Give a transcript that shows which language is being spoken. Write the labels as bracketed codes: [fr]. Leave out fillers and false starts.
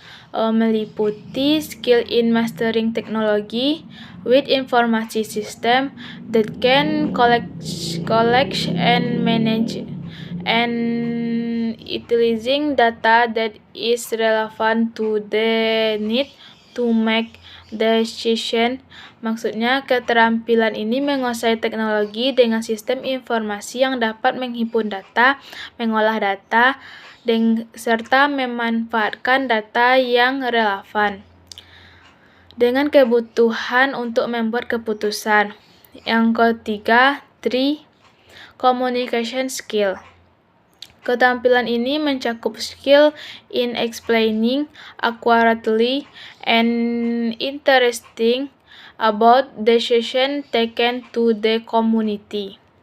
[en] Meliputi skill in mastering technology with information system that can collect and manage and utilizing data that is relevant to the need to make decision. [id] Maksudnya, keterampilan ini menguasai teknologi dengan sistem informasi yang dapat menghimpun data, mengolah data, serta memanfaatkan data yang relevan dengan kebutuhan untuk membuat keputusan. Yang ketiga, 3, [en] communication skill. [id] Keterampilan ini mencakup [en] skill in explaining accurately and interesting about decision taken to the community.